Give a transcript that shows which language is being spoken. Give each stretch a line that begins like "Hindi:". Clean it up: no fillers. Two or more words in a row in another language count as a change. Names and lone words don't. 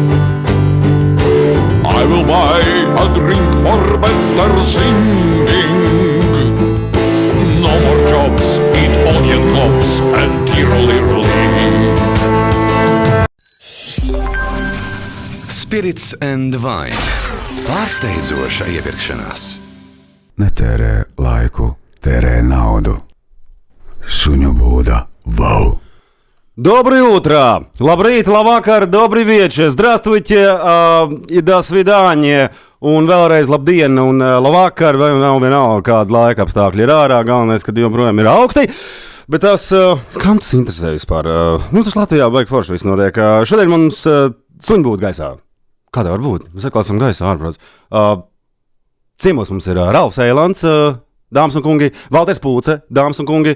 English: I will buy a drink for better singing. No more jobs, eat onion globs and tiroliroli. Spirits and Wine.
Latvian: Pārsteidzoša iepirkšanās. Netērē laiku, tērē naudu. Suņu būda. Wow!
Russian: Доброе утро!
Latvian: Labrīt, labvakar,
Russian: добрый вечер! Здравствуйте, до свидания!
Latvian: Un vēlreiz labdien un labvakar, vai nav vienalga, kāda laika apstākļi ir ārā, galvenais, kad joprojām ir augsti. Bet tas, kam tas interesē vispār? Tas Latvijā baigi forši viss notiek. Šodien mums suņi būtu gaisā. Kāda var būt? Mēs atklāsim gaisā ārprāts. Ciemos mums ir Ralfs Eilands, dāmas un kungi, Valters Pulce, dāmas un kungi.